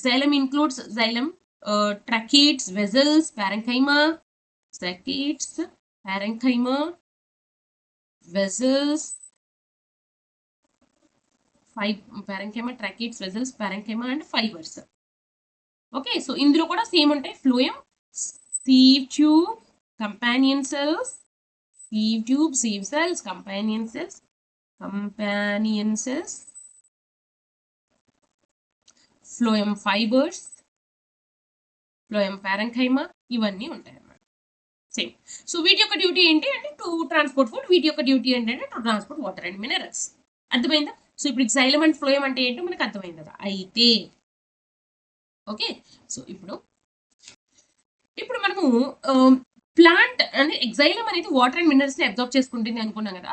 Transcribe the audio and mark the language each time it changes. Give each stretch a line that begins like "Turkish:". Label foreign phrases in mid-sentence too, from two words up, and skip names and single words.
English: xylem includes xylem tracheids, vessels, parenchyma, tracheids, parenchyma, vessels, parenchyma, tracheids, vessels, parenchyma and fibers.
Telugu: ఓకే, సో ఇందులో కూడా సేమ్ ఉంటాయి. ఫ్లోయం,
English: sieve tube, companion cells, sieve tube, sieve cells, companion cells, phloem fibers, phloem parenchyma,
Telugu: ఇవన్నీ ఉంటాయి అన్నమాట. సేమ్. సో వీటి యొక్క డ్యూటీ ఏంటి అంటే
English: to transport food,
Telugu: వీటి యొక్క డ్యూటీ ఏంటంటే
English: to transport water and minerals.
Telugu: అర్థమైందా? సో ఇప్పుడు
English: xylem and phloem
Telugu: అంటే ఏంటో మనకు అర్థమైంది కదా. అయితే ఓకే, సో ఇప్పుడు మనము ప్లాంట్ అంటే xylem అనేది
English: water and minerals
Telugu: ని అబ్జార్బ్ చేసుకుంటుంది అనుకున్నాం కదా.